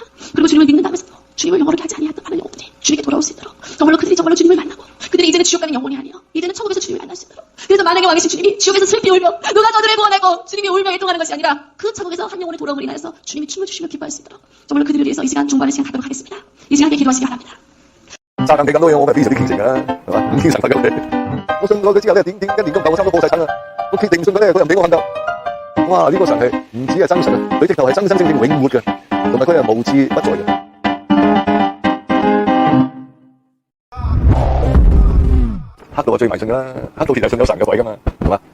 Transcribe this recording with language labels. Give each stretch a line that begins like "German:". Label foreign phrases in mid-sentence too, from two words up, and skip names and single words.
Korean: 그리고 주님을 믿는다면서도 주님을 영원하게 하지 아니했던 많은 영혼들이 주님께 돌아올 수 있도록 정말로 그들이 정말로 주님을 만나고 그들이 이제는 지옥 가는 영혼이 아니요 이제는 천국에서 주님을 만날 수 있도록, 그래서 만왕의 왕이신 주님이 지옥에서 슬피 울며 누가 저들을 구원하고 주님이 울며 애통하는 것이 아니라 그 천국에서 한 영혼의 돌아옴을 인하여서 주님이 춤을 추시며 기뻐할 수 있도록 정말로 그들을 위해서 이 시간 중보하는 시간 갖도록 하겠습니다. 이 시간 함께 기도하시기 바랍니다.
Cantonese: 炸硬地咁多嘢，我咪非常之虔誠啊，係嘛？五天神佛嘅，我信過佢之後咧，點一年都唔夠我差唔多過晒身啦。我決定唔信佢咧，佢又唔俾我瞓覺。哇！呢個神係唔止係真神啊，佢直頭係真真正正永活嘅，同埋佢係無處不在嘅。黑道係最迷信㗎啦，黑道其實係信有神嘅鬼㗎嘛，係嘛？